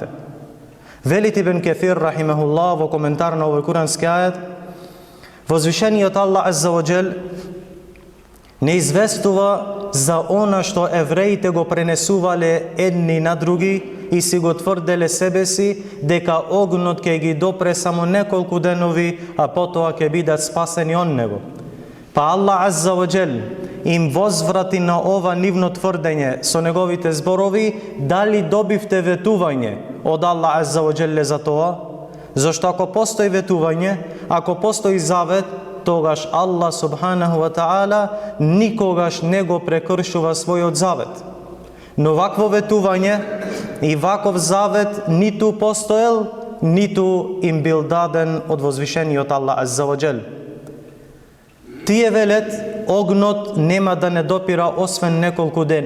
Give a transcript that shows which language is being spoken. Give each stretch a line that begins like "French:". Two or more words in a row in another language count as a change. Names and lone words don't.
Macedonian: Велит Ибн Кефир рахимехуллах во коментар на овој курански ајет, возвишениот Аллах
Arabic: عز وجل
Macedonian: не известува за она што евреите го пренесувале едни на други и си го тврделе себе си дека огнот ќе ги допре само неколку денови, а потоа ќе бидат спасени од него. Па Аллах
Arabic: عز وجل
Macedonian: им возврати на ова нивно тврдење со неговите зборови: дали добивте ветување од Аллах
Arabic: عز وجل
Macedonian: за тоа? Зашто ако постои ветување, ако постои завет, тогаш Аллах
Arabic: سبحانه وتعالى
Macedonian: никогаш не го прекршува својот завет. Но вакво ветување и ваков завет ниту постоел, ниту им бил даден од возвишениот Аллах
Arabic: عز وجل.
Macedonian: Тие велет: огнот нема да не допира освен неколку дена.